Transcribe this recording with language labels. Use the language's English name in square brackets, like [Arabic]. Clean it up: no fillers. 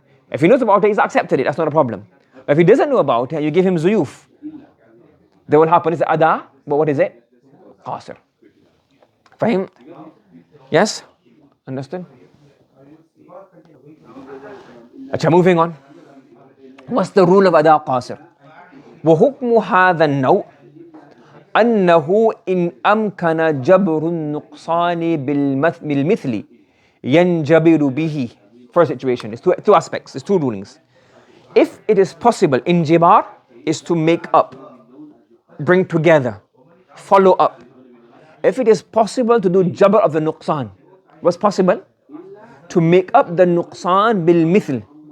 [English] If he knows about it, he's accepted it, that's not a problem. But if he doesn't know about it, and you give him zuyuf, then what happens is ada', but what is it? Qasir. Fahim? Yes? Understood? Acha, moving on. What's the rule of ada' qasir? [Arabic] وحكم هذا النوع أنه إن أمكن جبر النقصان بالمثل ينجبر به. [English] First situation, it's two aspects, it's two rulings. If it is possible, injibar is to make up, bring together, follow up. If it is possible to do jabr of the nuqsan, what's possible? To make up the nuqsan bil mithl.